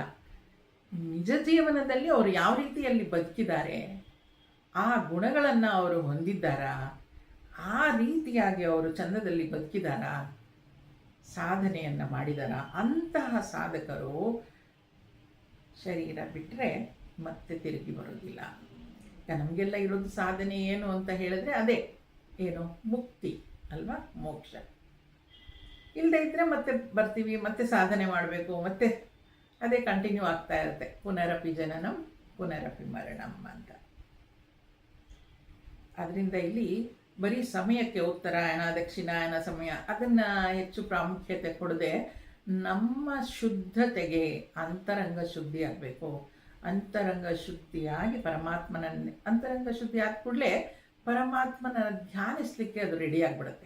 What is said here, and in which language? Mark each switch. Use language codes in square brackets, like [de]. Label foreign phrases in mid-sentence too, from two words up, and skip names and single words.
[kn] ನಿಜ ಜೀವನದಲ್ಲಿ ಅವರು ಯಾವ ರೀತಿಯಲ್ಲಿ ಬದುಕಿದ್ದಾರೆ, ಆ ಗುಣಗಳನ್ನು ಅವರು ಹೊಂದಿದ್ದಾರಾ, ಆ ರೀತಿಯಾಗಿ ಅವರು ಚಂದದಲ್ಲಿ ಬದುಕಿದಾರಾ, ಸಾಧನೆಯನ್ನು ಮಾಡಿದಾರ, ಅಂತಹ ಸಾಧಕರು ಶರೀರ ಬಿಟ್ಟರೆ ಮತ್ತೆ ತಿರುಗಿ ಬರೋದಿಲ್ಲ. ನಮಗೆಲ್ಲ ಇರೋದು ಸಾಧನೆ ಏನು ಅಂತ ಹೇಳಿದ್ರೆ ಅದೇ ಏನು, ಮುಕ್ತಿ ಅಲ್ವಾ, ಮೋಕ್ಷ. ಇಲ್ಲದೆ ಇದ್ದರೆ ಮತ್ತೆ ಬರ್ತೀವಿ, ಮತ್ತೆ ಸಾಧನೆ ಮಾಡಬೇಕು, ಮತ್ತೆ ಅದೇ ಕಂಟಿನ್ಯೂ ಆಗ್ತಾ ಇರುತ್ತೆ. [sa] ಪುನರಪಿ ಜನನಂ ಪುನರಪಿ ಮರಣಂ ಅಂತ. [kn] ಅದರಿಂದ ಇಲ್ಲಿ ಬರೀ ಸಮಯಕ್ಕೆ ಉತ್ತರಾಯಣ ದಕ್ಷಿಣಾಯನ ಸಮಯ ಅದನ್ನು ಹೆಚ್ಚು ಪ್ರಾಮುಖ್ಯತೆ ಕೊಡದೆ ನಮ್ಮ ಶುದ್ಧತೆಗೆ ಅಂತರಂಗ ಶುದ್ಧಿ ಆಗಬೇಕು. ಅಂತರಂಗ ಶುದ್ಧಿಯಾಗಿ ಅಂತರಂಗ ಶುದ್ಧಿ ಆದ ಕೂಡಲೇ ಪರಮಾತ್ಮನ ಧ್ಯಾನಿಸ್ಲಿಕ್ಕೆ ಅದು ರೆಡಿ ಆಗಿಬಿಡುತ್ತೆ.